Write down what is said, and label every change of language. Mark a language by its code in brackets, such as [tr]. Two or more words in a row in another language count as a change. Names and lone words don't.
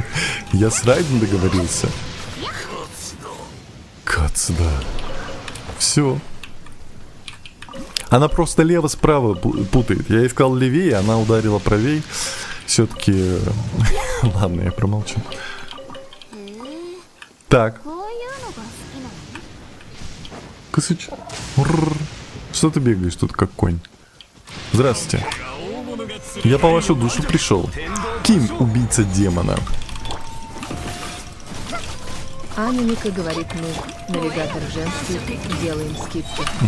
[ru] Я с Райден договорился. Кац, да. Все. Она просто лево-справа путает. Я ей сказал левее, она ударила правей. Все-таки... Ладно, я промолчу. Так. [ja] こういうのが好きなの？ [ru] Косыч. Рррр. Что ты бегаешь тут, как конь? Здравствуйте. Я по вашу душу пришел. Кин, убийца демона. Аня Мика говорит, мы, навигатор женский, делаем скидки.